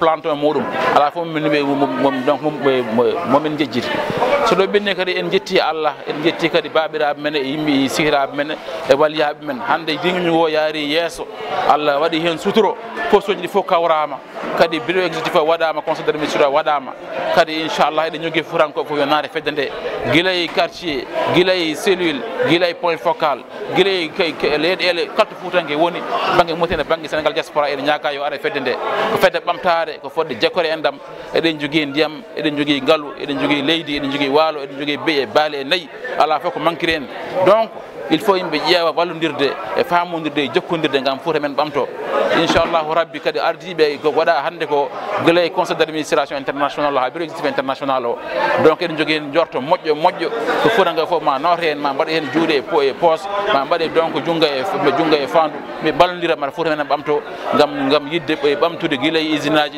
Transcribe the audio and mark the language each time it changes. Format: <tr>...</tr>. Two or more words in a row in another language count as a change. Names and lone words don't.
<ff>planton muɗum ala foof donc momin jejjiti so ɗo ɓenni kadi en jetti Allah en jetti kadi babiraɓe men e yimɓe sihiraɓe men e waliyaɓe men hande diŋuñu o yaari yesso Allah waɗi hen suturo poste uji ɗi fof kawrama kadi</ff> <fr>bureau exécutif</fr> <ff>o waɗama</ff> <fr>conseil d' administration</fr> <ff>waɗama kadi inchallah eɗen jogui Foutankoɓe fof yo naate fedde nde guilay quartier guilay cellule guilay</ff> <fr>point focal</fr> <ff>guilay leyɗele kalto Foutanke woni banggue Mauritanie banggue Sénégal diaspora eɗen ñaaka yo ara fedde nde ko fedde ɓamtare ko fodde jekkore endam eɗen jogui ndiyam eɗen jogui ngaalu eɗen jogui leydi eɗen jogui waalo eɗen jogui beyi e baali e nayyi ala fof ko manquiri en donc</ff> <fr>il faut</fr> <ff>yimɓe ƴeewa wallodirde e famodirde e jokkodirde gam Fouta men ɓamto</ff> <ar>إن شاء الله ربي</ar> <ff>kadi ardiɓe ko waɗa hande ko guilay</ff> <fr>conseil d' administration international</fr> <ff>ha</ff> <fr>bureau exécutif international</fr> <ff>o donc eɗen jogui hen jorto moƴƴo ko Foutankoɓe foof ma nawta hen ma mbaɗa hen juuɗe e poos ma mbaɗe donc jungga e fandu mi ballodira mata Fouta men ɓamto gam yidde ɓamtude guilay usine aji</ff>